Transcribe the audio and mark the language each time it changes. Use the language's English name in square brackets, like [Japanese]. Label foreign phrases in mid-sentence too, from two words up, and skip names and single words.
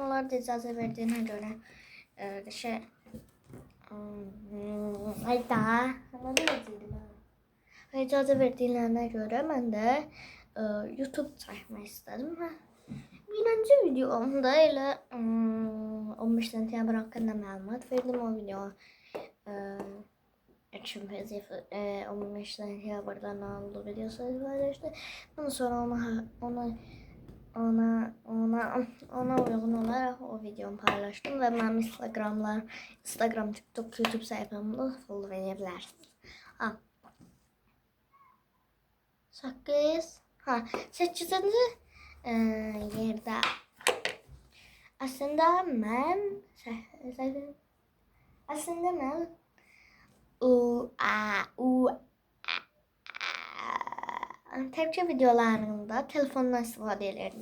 [Azerbaijani] Onlar da icazə verdiyinə görə icazə verdiklərinə görə mən də YouTube çəkmək istədim. Birinci videomda elə 15 sentyabr haqqında məlumat verdim. [Turkish] O video için Fezif 15 sentyabrdan aldığı videosu paylaştı. Ondan sonra ona uygun olarak o videomu paylaştım ve benim Instagram, TikTok, YouTube sayfamda follow edebilirsiniz. [Azerbaijani] Ha. 8. Ha, 8-ci yerdə aslında mən təbii videolarında telefondan istifadə edirdim.